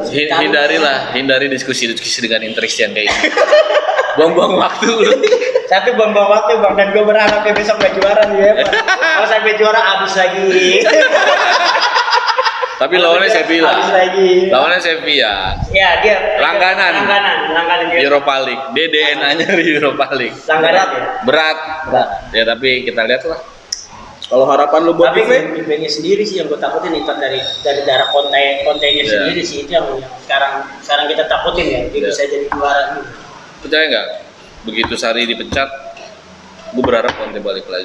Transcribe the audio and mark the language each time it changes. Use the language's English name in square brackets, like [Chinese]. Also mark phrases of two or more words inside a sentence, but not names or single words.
[Indonesian] Hindari diskusi dengan Interistian kayak ini. Buang-buang waktu lu. Tapi bang waktu bang, dan gue berharap ya besok gak juara nih ya. Kalau sampai juara abis lagi. Tapi lawannya Sevilla. Abis lagi. Lawannya Sevilla. Ya dia. Langganan dia. Europa League. DNA-nya di Europa League. Langganan ya. Berat. Berat. Ya tapi kita lihat lah. Kalau harapan lu buat Tapi Juve? Juve-nya sendiri sih yang gue takutin itu dari darah kontenya Iya. sendiri sih itu yang sekarang kita takutin ya dia Iya. bisa jadi juara. Percaya nggak? Begitu Sarri dipecat, gue berharap Conte balik lagi.